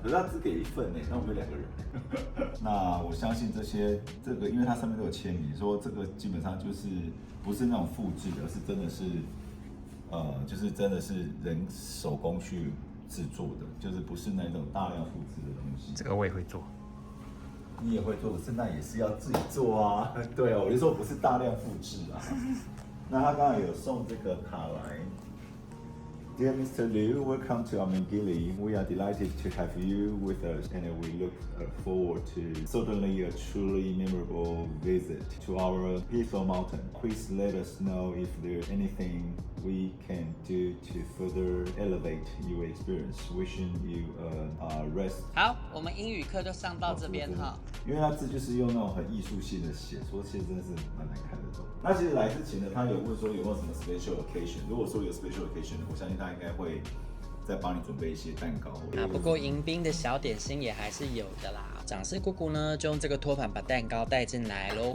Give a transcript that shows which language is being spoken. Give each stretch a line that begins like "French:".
Chinese: 可是他只給1份呢，那我們有2個人。那我相信這個，因為它上面都有簽名，說這個基本上就是不是那種複製的，是真的是，就是真的是人手工去制作的，就是不是那種大量複製的東西。這個我也會做，你也會做，可是那也是要自己做啊。對啊，我就說不是大量複製啊。那他剛才有送這個卡來。
English: Dear Mr. Liu, welcome to Amangiri. We are delighted to have you with us, and we look forward to certainly a truly memorable visit to our peaceful mountain. Please let us know if there's anything we can do to further elevate your experience. Wishing you a rest.
Chinese: 好，我們英語課就上到這邊哈。因為他字就是用那種很藝術性的寫，說其實真的是蠻難看得懂。那其實來之前呢，他有問說有沒有什麼
English: special occasion。
Chinese: 如果說有 special occasion， 我相信他應該會再幫你準備一些蛋糕。不過迎賓的小點心也還是有的啦。長師姑姑呢，就用這個托盤把蛋糕帶進來嘍。